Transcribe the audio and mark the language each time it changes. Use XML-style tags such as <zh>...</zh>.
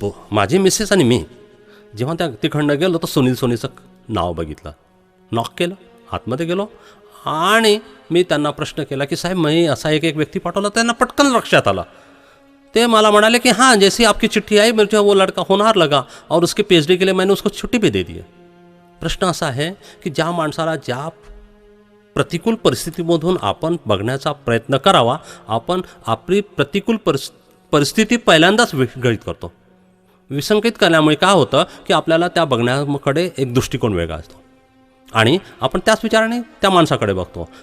<mr>माझी मिसेस आणि मी जेव्हा त्या तिकडनं गेलो तर सुनील सोनीचं नाव बघितलं, नॉक केलं, आतमध्ये गेलो आणि मी त्यांना प्रश्न केला की साहेब मी असा एक व्यक्ती पाठवला. त्यांना पटकन लक्षात आला. ते मला म्हणाले की</mr> <hi>हाँ जैसी आपकी चिट्ठी आई मुझे वो लड़का होनहार लगा और उसके PhD के लिए मैंने उसको छुट्टी भी दे दी है.</hi> <mr>प्रश्न असा आहे की ज्या माणसाला ज्या प्रतिकूल परिस्थितीमधून आपण बघण्याचा प्रयत्न करावा, आपण आपली प्रतिकूल परिस्थिती पहिल्यांदाच विस्कळीत करतो. विसंकेत करण्यामुळे काय होतं की आपल्याला त्या बघण्याकडे एक दृष्टिकोन वेगळा असतो आणि आपण त्याच विचाराने त्या माणसाकडे बघतो.</mr>